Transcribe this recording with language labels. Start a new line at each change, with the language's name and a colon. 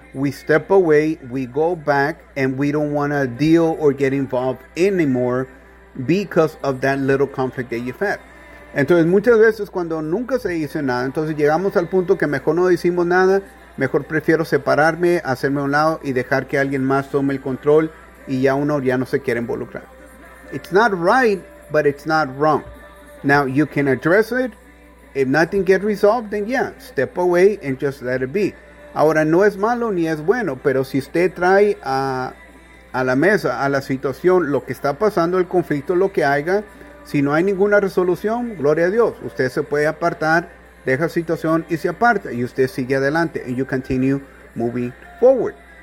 English: We step away, we go back, and we don't want to deal or get involved anymore because of that little conflict that you've had.
Spanish: Entonces, muchas veces cuando nunca se dice nada, entonces llegamos al punto que mejor no decimos nada, mejor prefiero separarme, hacerme a un lado y dejar que alguien más tome el control, y ya uno ya no se quiere involucrar.
English: It's not right, but it's not wrong. Now, you can address it. If nothing gets resolved, then yeah, step away and just let it be.
Spanish: Ahora, no es malo ni es bueno, pero si usted trae a la mesa, a la situación, lo que está pasando, el conflicto, lo que haya, si no hay ninguna resolución, gloria a Dios, usted se puede apartar, deja la situación y se aparta, y usted sigue adelante,
English: and you continue moving forward.